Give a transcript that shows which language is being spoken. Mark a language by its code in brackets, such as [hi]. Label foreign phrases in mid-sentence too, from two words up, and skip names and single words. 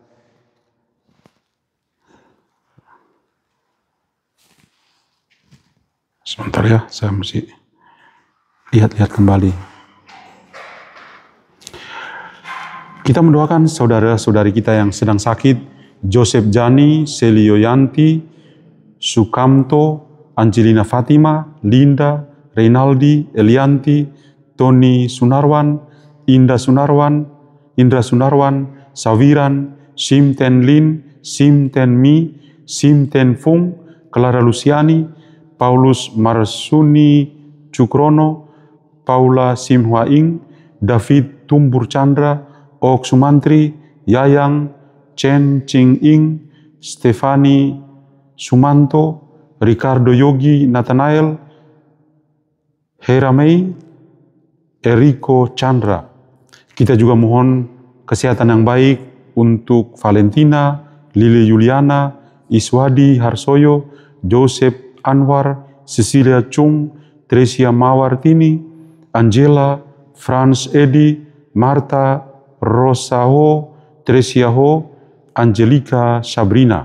[id] Sebentar ya, saya mesti lihat-lihat kembali. Kita mendoakan saudara-saudari kita yang sedang sakit, Joseph Jani, Selio Yanti, Sukamto, Angelina Fatima, Linda, Reynaldi, Elianti, Tony Sunarwan, Indra Sunarwan, Sawiran, Simten Lin, Simten Mi, Simten Fung, Clara Luciani, Paulus Marsuni Cukrono, Paula Simhwaing, David Tumbur Chandra, Ok Sumantri, Yayang, Chen Ching Ing, Stefani Sumanto, Ricardo Yogi Nathanael, Hera Mei, Eriko Chandra. Kita juga mohon kesehatan yang baik untuk Valentina, Lili Juliana, Iswadi Harsoyo, Joseph Anwar, Cecilia Chung, Tresia Mawartini, Angela, Franz Edi, Marta, Rosa Ho, Tresia Ho, Angelika Sabrina.